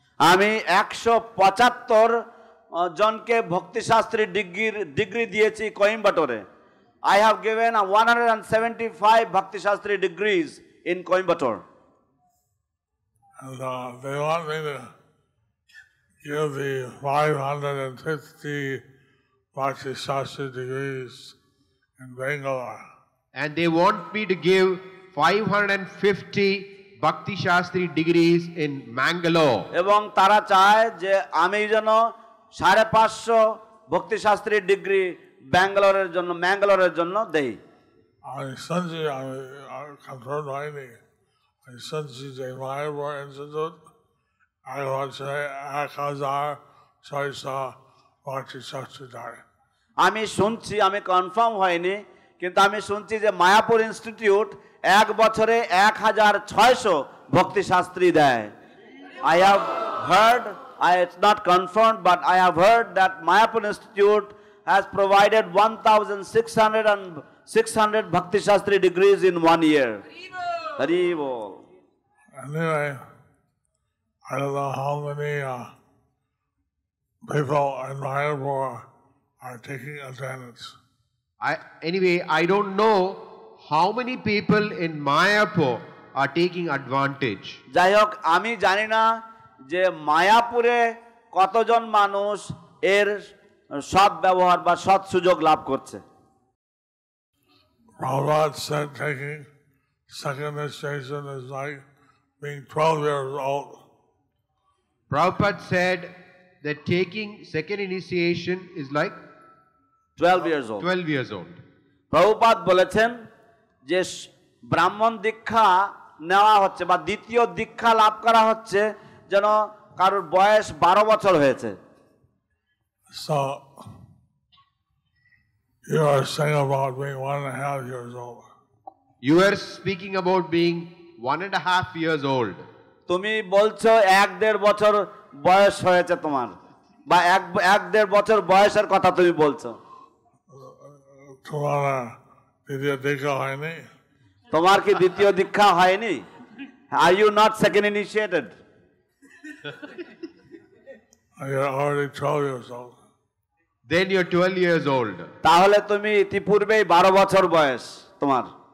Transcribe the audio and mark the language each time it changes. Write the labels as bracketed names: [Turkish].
[Bangla] আমি 175 জনকে ভক্তিশাস্ত্রী ডিগ্রি দিয়েছি কোয়েম্বাটোরে। [English] I have given 175 Bhakti Shastri degrees in Coimbatore. And they want me to give the 550 Bhakti Shastri degrees in Bangalore. And they want me to give 550 Bhakti Shastri degrees in Mangalore. [Bangla] এবং তারা চায় যে আমি যেন 550 ভক্তি Shastri degree ম্যাঙ্গালোরের জন্য দেই। আমি শুনছি, আমি কনফার্ম হয়নি, আমি শুনছি যে মায়াপুর ইনস্টিটিউট 1600 ভক্তি শাস্ত্রী দেয়। আমি শুনছি, আমি কনফার্ম হয়নি, কিন্তু আমি শুনছি যে মায়াপুর ইনস্টিটিউট 1 বছরে 1600 ভক্তি শাস্ত্রী দেয়। [English] I have heard, it's not confirmed, but I have heard that Mayapur Institute has provided 1,600 Bhakti Shastri degrees in 1 year. [Bangla] Hari bol. [English] Anyway, I don't know how many people in Mayapur are taking attendance. I don't know how many people in Mayapur are taking advantage. [Bangla] যাই হোক, আমি জানি না যে মায়াপুরে কতজন মানুষ এর সৎ ব্যবহার বা সৎ সুযোগ লাভ করছে। [English] Prabhupada said taking second initiation is like being 12 years old. Prabhupada said that taking second initiation is like 12 years old. 12 years old. [Bangla] Prabhupada বলেছেন যে ব্রাহ্মণ দীক্ষা নেওয়া হচ্ছে বা দ্বিতীয় দীক্ষা লাভ করা হচ্ছে যেন কারোর বয়স 12 বছর হয়েছে। [English] So you are saying about being 1.5 years old. You are speaking about being 1.5 years old. [Bangla] তুমি বলছো 1.5 বছর বয়স হয়েছে তোমার, বা 1.5 বছর বয়সের কথা তুমি বলছো। তোমার দ্বিতীয় দীক্ষা হয়নি? তোমার কি দ্বিতীয় দীক্ষা হয়নি? [English] Are you not second initiated? You're already 12 years old. Then you're 12 years old. [Bangla] তাহলে তুমি ইতিপূর্বেই 12 বছর বয়স তোমার,